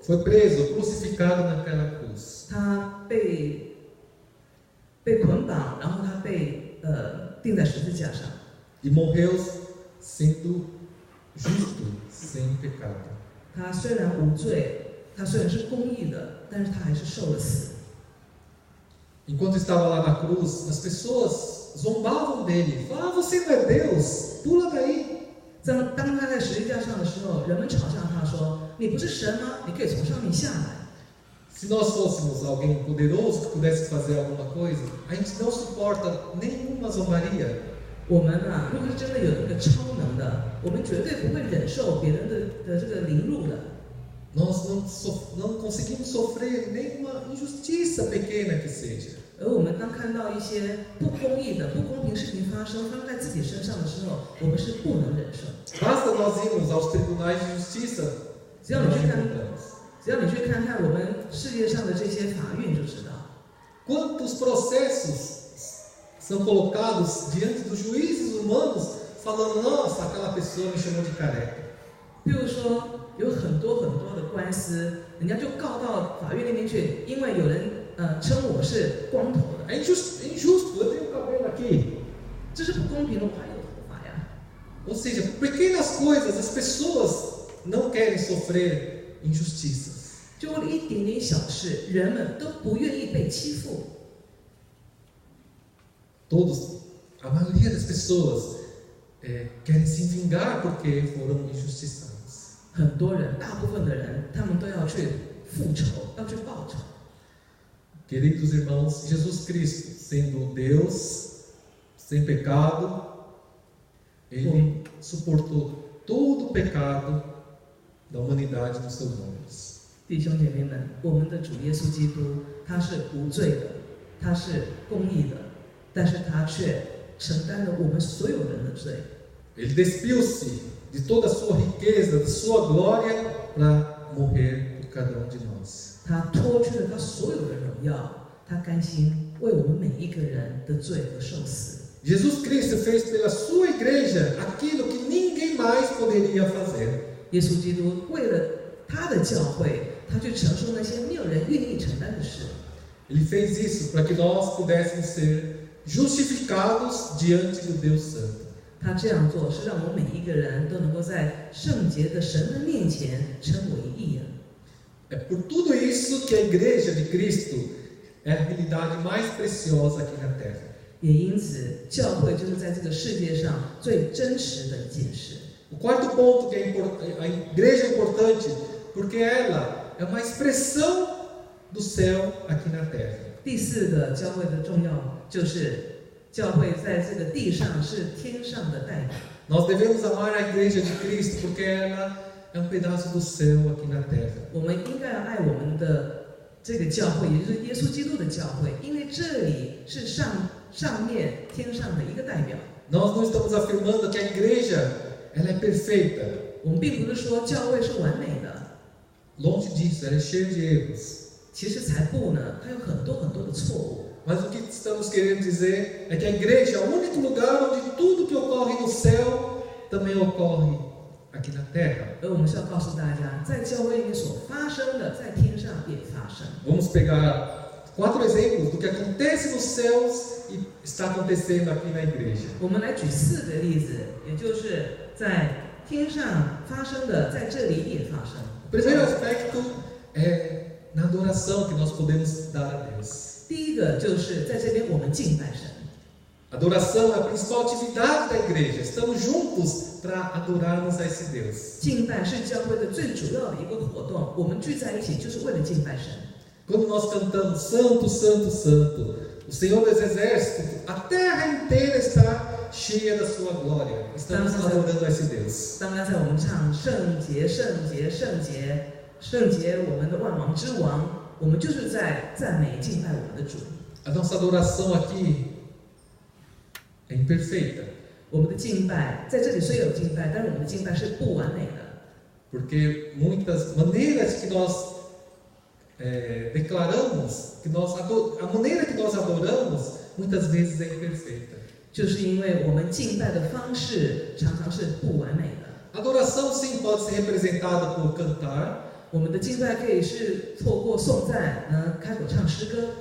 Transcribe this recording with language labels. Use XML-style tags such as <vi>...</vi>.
<pt>foi preso, crucificado naquela cruz.</pt> <zh>他被捆绑，然后他被钉在十字架上，</zh> <pt>E morreu sendo justo, sem pecado.</pt> <zh>他虽然无罪，他虽然是公义的，但是他还是受了死。</zh> <pt>Enquanto estava lá na cruz, as pessoas zombavam dele. Falavam, você não é Deus? Pula daí.</pt> <zh>当他在十字架上的时候，人们嘲笑他说：“你不是神吗？你可以从上面下来。”</zh> <pt>Se nós fôssemos alguém poderoso que pudesse fazer alguma coisa, a gente não suporta nenhuma zombaria.</pt> <zh>我们啊，如果是真的有那个超能的，我们绝对不会忍受别人的这个凌辱的。</zh> <pt>Nós não conseguimos sofrer nenhuma injustiça pequena que seja.</pt> <zh>而我们当看到一些不公义的、不公平事情发生在自己身上的时候，我们是不能忍受。</zh> <pt>Basta nós irmos aos tribunais de justiça.</pt> <zh>只要你去看看我们世界上的这些法院，就知道</zh> <pt>Quantos processos são colocados diante dos juízes humanos, falando, nossa, aquela pessoa me chamou de careca.</pt> <zh>比如说，有很多的官司，人家就告到法院那边去，因为有人称我是光头的，</zh> <pt>É injusto, eu tenho cabelo aqui.</pt> <zh>这是不公平的，我还有头发呀。</zh> <pt>Ou seja, por pequenas coisas, as pessoas não querem sofrer injustiças.</pt> <zh>就为了一点点小事，人们都不愿意被欺负。</zh> <pt>A maioria das pessoas querem se vingar porque foram injustiçados.</pt> <zh>很多人，大部分的人，他们都要去复仇，要去报仇。</zh> <pt>Queridos irmãos, Jesus Cristo, sendo Deus, sem pecado, Ele suportou todo o pecado da humanidade nos seus ombros.</pt> <zh>弟兄姐妹们，我们的主耶稣基督，他是无罪的，他是公义的，但是他却承担了我们所有人的罪。</zh> <pt>Ele despiu-se de toda a sua riqueza, de sua glória, para morrer por cada de nós.</pt> <zh>他脱去了他所有的荣耀，他甘心为我们每一个人的罪而受死。</zh> <pt>Jesus Cristo fez pela sua igreja aquilo que ninguém mais poderia fazer.</pt> <zh>耶稣基督为了他的教会，他去承受那些没有人愿意承担的事。</zh> <pt>Ele fez isso para que nós pudéssemos ser justificados diante do Deus Santo.</pt> <zh>他这样做是让我们每一个人都能够在圣洁的神的面前称为义人。</zh> <pt>É por tudo isso que a igreja de Cristo é a realidade mais preciosa aqui na terra.</pt> <zh>也因此，教会就是在这个世界上最真实的一件事。</zh> <pt>O quarto ponto que a igreja é importante, porque ela é uma expressão do céu aqui na terra.</pt> <zh>第四个教会的重要就是教会在这个地上是天上的代表。</zh> <pt>Nós devemos amar a igreja de Cristo, porque ela é um pedaço do céu aqui na terra.</pt> <zh>我们应该要爱我们的这个教会，也就是耶稣基督的教会，因为这里是上面天上的一个代表。</zh> <pt>Nós não estamos afirmando que a igreja ela é perfeita.</pt> <zh>我们并不是说教会是完美的，</zh> <pt>Longe disso, ela é cheia de erros.</pt> <zh>其实才不呢，它有很多的错误。</zh> <pt>Mas o que estamos querendo dizer é que a igreja é o único lugar onde tudo que ocorre no céu também ocorre aqui na terra.</pt> <zh>而我们是要告诉大家，在教会里面所发生的，在天上也发生。</zh> <pt>Vamos pegar 4 exemplos do que acontece nos céus e está acontecendo aqui na igreja.</pt> <zh>我们来举4个例子，也就是在天上发生的，在这里也发生。</zh> <pt>O primeiro aspecto é na adoração que nós podemos dar a Deus.</pt> <zh>第一个就是在这边我们敬拜神。</zh> <pt>Adoração é a principal atividade da igreja. Estamos juntos para adorarmos a esse Deus.</pt> <zh>敬拜是教会的最主要的一个活动，我们聚在一起就是为了敬拜神。</zh> <pt>Quando nós cantamos Santo, Santo, Santo, o Senhor dos Exércitos, a terra inteira está cheia da sua glória. Estamos adorando a esse Deus.</pt> <zh>当刚才我们唱圣洁，圣洁，圣洁，圣洁，我们的万王之王，我们就是在赞美敬拜我们的主。</zh> <pt>A nossa adoração aqui é imperfeita.</pt> <zh>我们的敬拜在这里虽有敬拜，但是我们的敬拜是不完美的。</zh> <pt>Porque muitas maneiras que nós declaramos, a maneira que nós adoramos, muitas vezes é imperfeita.</pt> <zh>就是因为我们敬拜的方式常常是不完美的。</zh> <pt>Adoração sim pode ser representada por cantar.</pt> <zh>我们的敬拜可以是透过颂赞，开口唱诗歌，</zh>